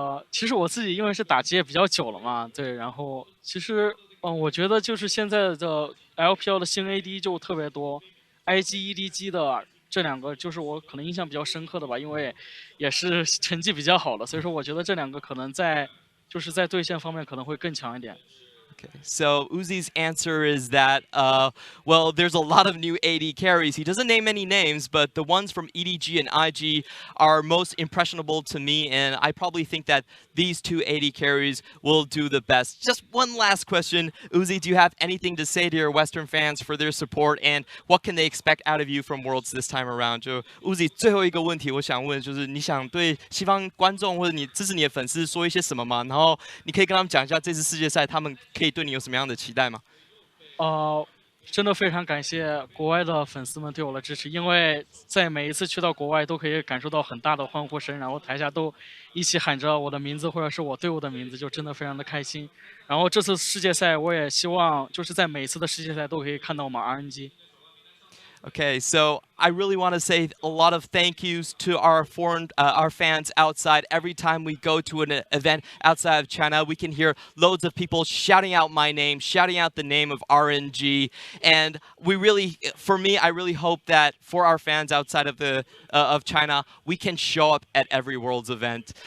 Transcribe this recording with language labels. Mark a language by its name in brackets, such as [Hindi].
[Chinese] 其实我自己因为是打机也比较久了嘛，对，然后其实我觉得就是现在的 LPL 的新 AD 就特别多 ，IG、EDG 的这2个就是我可能印象比较深刻的吧，因为也是成绩比较好的，所以说我觉得这2个可能在对线方面可能会更强一点。 [English] Okay. So Uzi's answer is that, well, there's a lot of new AD carries. He doesn't name any names, but the ones from EDG and IG are most impressionable to me, and I probably think that these 2 AD carries will do the best. Just one last question. Uzi, do you have anything to say to your Western fans for their support, and what can they expect out of you from Worlds this time around? [Chinese] 就 Uzi 最后一个问题，我想问就是你想对西方观众或者你支持你的粉丝说一些什么吗？然后你可以跟他们讲一下这次世界赛他们可以对你有什么样的期待吗？真的非常感谢国外的粉丝们对我的支持，因为在每一次去到国外都可以感受到很大的欢呼声，然后台下都一起喊着我的名字或者是我队伍的名字，就真的非常的开心。然后这次世界赛我也希望就是在每一次的世界赛都可以看到我们 RNG。 [English] Okay, so I really want to say a lot of thank yous to our fans outside. Every time we go to an event outside of China, we can hear loads of people shouting out my name, shouting out the name of RNG. And we really, for me, I really hope that for our fans outside of China, we can show up at every Worlds event.